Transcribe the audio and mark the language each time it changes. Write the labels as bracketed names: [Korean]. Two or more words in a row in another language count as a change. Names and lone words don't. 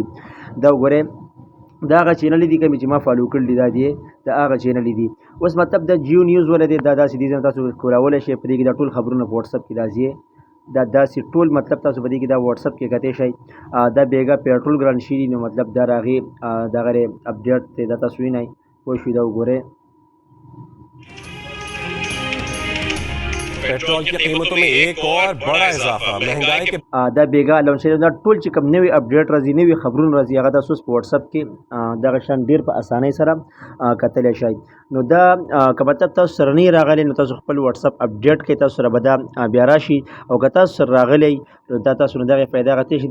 [Pashto] دا وګورئ دا هغه چینلې دي کومې چې ما فالو کړلي دا دی دا هغه چینلې دي. اوس مطلب د جیو نیوز والا دی دا داسې دي تاسو کولی شئ په دې کې دا ټول خبرونه په واتساپ کې راځي دا داسې ټول مطلب تاسو په دې کې دا واتساپ کې کتی شئ. دا بیګا پیټرول ګران شي نو مطلب دا راغې دغه اپډیټ دی دا تاسو وینئ پوه شوئ. دا وګورئ [Urdu] پیٹرول کی قیمتوں میں ایک اور بڑا اضافہ مہنگائی کے [Pashto] دا بیګا الاونس دا ټول چې کوم نوي اپډیټ راځي نوي خبرونه راځي هغه تاسو په واتساپ کې دغه شان ډېر په اسانۍ سره کتلی شئ. نو دا که مطلب تاسو سره نه راغلی نو تاسو خپل واتساپ اپډیټ کړئ تاسو سره به دا بیا راشي او که تاسو سره راغلی نو دا تاسو نه دغې فایده اخیستی شي.